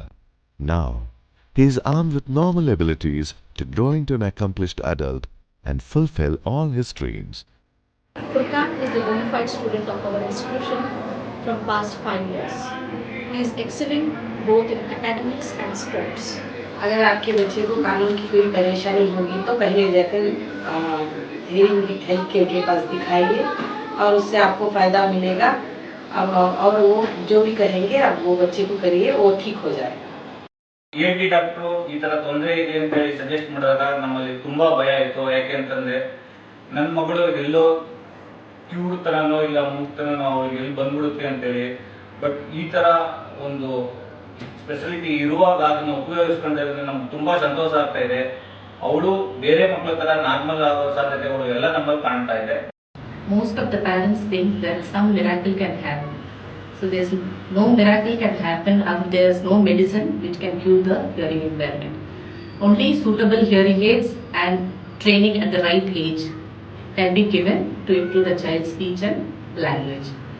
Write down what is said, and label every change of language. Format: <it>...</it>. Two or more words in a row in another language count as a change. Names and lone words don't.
<en>Now, he is armed with normal abilities to grow into an accomplished adult and fulfill all his dreams. Furqan is a bona fide student of our institution from past 5 years. He is excelling both in academics and sports.</en> <hi>अगर आपके बच्चे को कानों की कोई परेशानी होगी तो पहले जाकर हेयरिंग हेल्थ केयर के पास दिखाइए और उससे आपको फ़ायदा मिलेगा और वो जो भी कहेंगे आप वो बच्चे को करिए वो ठीक हो जाएगा</hi> <kn>ENT ಡಾಕ್ಟರ್ ಈ ತರ ತೊಂದರೆ ಇದೆ ಅಂತ ಹೇಳಿ ಸಜೆಸ್ಟ್ ಮಾಡಿದಾಗ ನಮ್ಮಲ್ಲಿ ತುಂಬಾ ಭಯ ಆಯಿತು ಯಾಕೆ ಅಂತಂದ್ರೆ ನನ್ನ ಮಗಳು ಎಲ್ಲೋ ಕ್ಯೂರ್ ತರನೋ ಇಲ್ಲ ಮೂಕ್ತನೋ ಅವಳಿಗೆ ಎಲ್ಲಿ ಬಂದ್ಬಿಡುತ್ತೆ ಅಂತೇಳಿ ಬಟ್ ಈ ತರ ಒಂದು ಸ್ಪೆಷಾಲಿಟಿ ಇರುವಾಗ ಅದನ್ನು ಉಪಯೋಗಿಸ್ಕೊಂಡ್ರೆ ನಮ್ಗೆ ತುಂಬಾ ಸಂತೋಷ ಆಗ್ತಾ ಇದೆ ಅವಳು ಬೇರೆ ಮಕ್ಕಳ ತರ ನಾರ್ಮಲ್ ಆಗೋ ಸಾಧ್ಯತೆಗಳು ಎಲ್ಲ ನಮ್ಮಲ್ಲಿ ಕಾಣ್ತಾ ಇದೆ.</kn> <en>Most of the parents think that some miracle can happen. So there's no miracle can happen and there's no medicine which can cure the hearing impairment. Only suitable hearing aids and training at the right age can be given to improve the child's speech and language.</en>